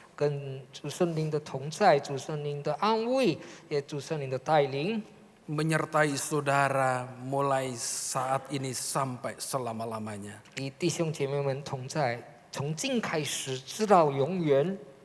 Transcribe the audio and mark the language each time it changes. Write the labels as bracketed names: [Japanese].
[Chinese] 跟主圣灵的同在，主圣灵的安慰，也主圣灵的带领， [Indonesian] Menyertai saudara mulai saat ini sampai selama-lamanya. [Chinese] 与弟兄姐妹们同在，从今开始直到永远。